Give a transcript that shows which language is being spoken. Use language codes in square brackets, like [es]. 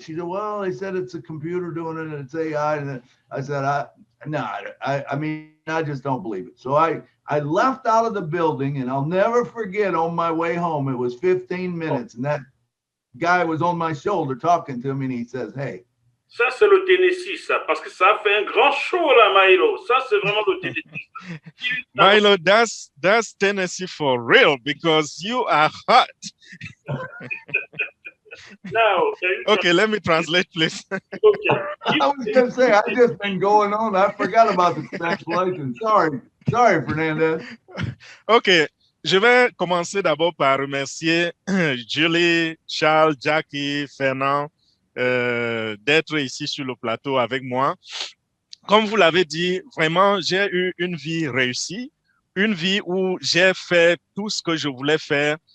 [en] She said, well, they said it's a computer doing it and it's AI. And I said, I mean, I just don't believe it. So I left out of the building, and I'll never forget, on my way home, it was 15 minutes. And that guy was on my shoulder talking to me, and he says, hey. [fr] Ça, c'est le Tennessee, ça, parce que ça fait un grand show, là, Milo. Ça, c'est vraiment le Tennessee. [en] Milo, that's Tennessee for real, because you are hot. Now, okay, let me translate, please. Okay. I was going to say, I've just been going on. I forgot about the translation. Sorry, Fernandez. Okay. [fr] Je vais commencer d'abord par remercier Julie, Charles, Jackie, Fernand d'être ici sur le plateau avec moi. Comme vous l'avez dit, vraiment, j'ai eu une vie réussie, une vie où j'ai fait tout ce que je voulais faire.